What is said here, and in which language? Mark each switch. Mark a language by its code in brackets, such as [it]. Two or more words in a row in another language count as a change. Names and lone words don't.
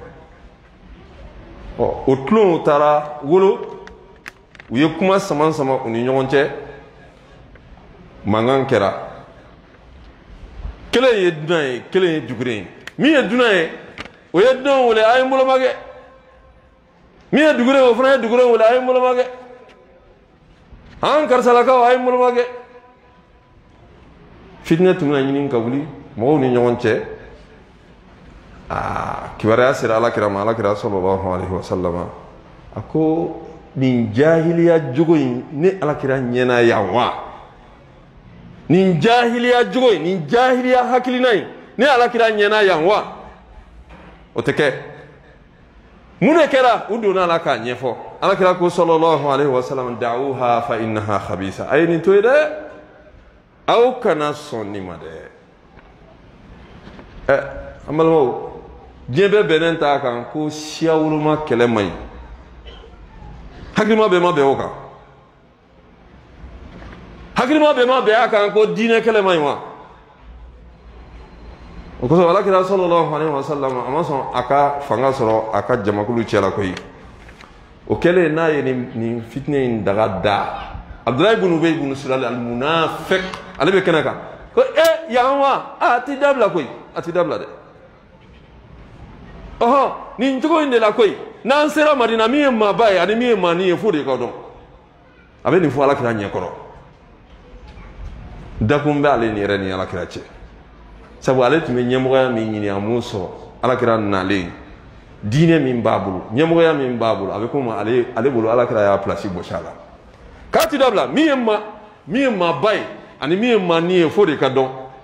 [bm] o tulonw taara wolo u ye kuma sama sama u ni ɲɔgɔn cɛ mankan kɛra kelen ye dunan ye kelen ye dugure ye min ye dunan ye o ye dunan wele a ye n bolomakɛ min ye dugure ye o fana ye dugure wele a ye n bolomakɛ an karisalakaw a ye n bolomakɛ fitinɛ tun bɛna ɲini ka wuli mɔgɔw ni ɲɔgɔn cɛ kibaruya sera alakira ma alakira [ar] sallallahu alaihi wasallam [bm] a ko nin jahiliya jogo in ne alakira ɲɛna yan wa nin jahiliya jogo in nin jahiliya hakilina in ne alakira ɲɛna yan wa o tɛ kɛ mun de kɛra u donna la k'a ɲɛfɔ alakira ko [ar] sallallahu alaihi wasallam da'uha fa innaha khabisa [bm] a ye nin to ye dɛ aw kana sɔn nin ma dɛ an balimaw diɲɛ bɛɛ bɛnnen t'a kan ko siya woloma kɛlɛ man ɲi hakilima bɛɛ ma bɛn o kan hakilima bɛɛ ma bɛn a kan ko diinɛ kɛlɛ man ɲi wa o kosɔn alakira [ar] sallallahu alaihi wasallam [bm] a ma sɔn a ka fanga sɔrɔ a ka jamakulu cɛla koyi o kɛlen n'a ye nin fitinɛ in daga da Abdulahi ibn Ubay ibn Sulal al-munafiq ale bɛ kɛnɛ kan ko yan wa a ti dabila koyi a ti dabila dɛ nin cogo in de la koyi n'an sera Madina min ye maaba ye ani min ye maani ye fo de ka dɔn a bɛ nin fɔ alakira ɲɛkɔrɔ dakun bɛ ale ni yɛrɛ ni alakira cɛ sabu ale tun bɛ ɲɛmɔgɔya min ɲini a m'o sɔrɔ alakira nalen diinɛ min b'a bolo ɲɛmɔgɔya min b'a bolo a bɛ komi ale bolo alakira y'a pilasi bɔsi a la k'a ti dabila min ye maaba ye ani min ye maani ye fo de ka dɔn